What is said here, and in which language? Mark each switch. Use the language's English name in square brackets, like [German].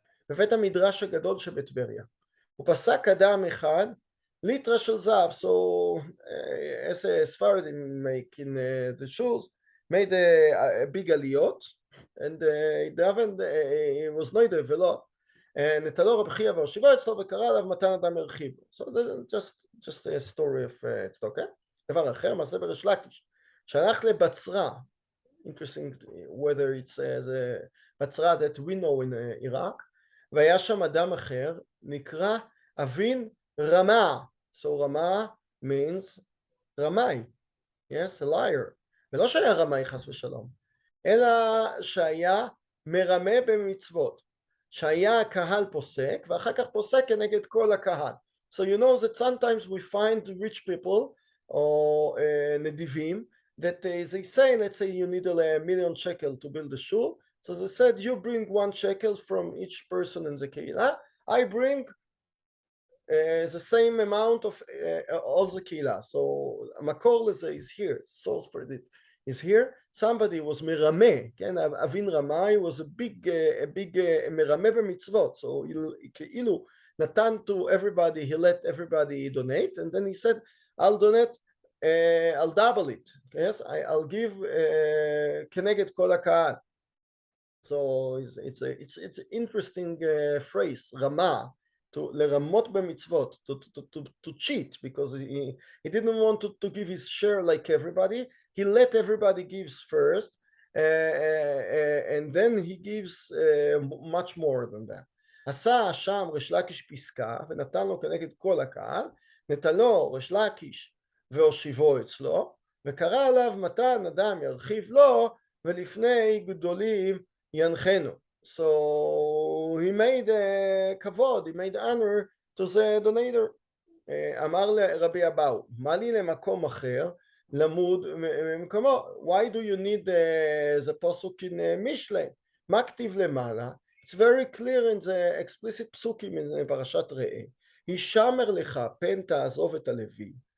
[Hebrew] בבית המדרש הגדול שבטבריה. הוא פסק אדם אחד ליטרה של זהב. [English] So as a Sephardim make in the shuls made a big aliyot and it was noida [Hebrew] ולא נטלו רבי חייא והושיבו אצלו וקרא עליו מתן אדם הרחיב. [English] So just a story of צדוקה. [Hebrew] דבר אחר, מעשה בריש לקיש שהלך לבצרה, [English] interesting whether it's the בצרה that we know in Iraq, [Hebrew] והיה שם אדם אחר נקרא אבין רמה. [English] So רמה means רמאי, yes, a liar. [Hebrew] ולא שהיה רמאי חס ושלום, אלא שהיה מרמה במצוות, שהיה הקהל פוסק ואחר כך פוסק כנגד כל הקהל. [English] So you know that sometimes we find rich people or נדיבים that they say, let's say you need $1,000,000 shekel to build a shul, so they said you bring 1 shekel from each person in the Kehilat, I bring the same amount of all the Kehilat. So [Hebrew] המקור לזה [English] is here, the source for it is here. Somebody was מרמה, כן, אבין רמאי was a big מרמה במצוות, so [Hebrew] כאילו נתן [English] to everybody, he let everybody donate, and then he said I'll donate, I'll double it, yes, I'll give [Hebrew] כנגד כל הקהל. [English] So it's an interesting phrase, [Hebrew] רמה, לרמות במצוות, [English] to cheat, because he didn't want to give his share like everybody. He let everybody gives first, and then he gives much more than that. [Hebrew] עשה שם ריש לקיש פסקה ונתן לו כנגד כל הקהל, נטלו ריש לקיש והושיבו אצלו, וקרא עליו מתן אדם ירחיב לו ולפני גדולים ינחנו. [English] So he made כבוד, he made honor to the donator. [Hebrew] אמר לרבי אבאו, מה לי למקום אחר למוד ממקומו? [English] Why do you need the פסוק in משלי? [Hebrew] מה כתיב למעלה? [English] It's very clear in the explicit פסוקים in פרשת ראה. [Hebrew] הישמר לך פן תעזוב את הלוי.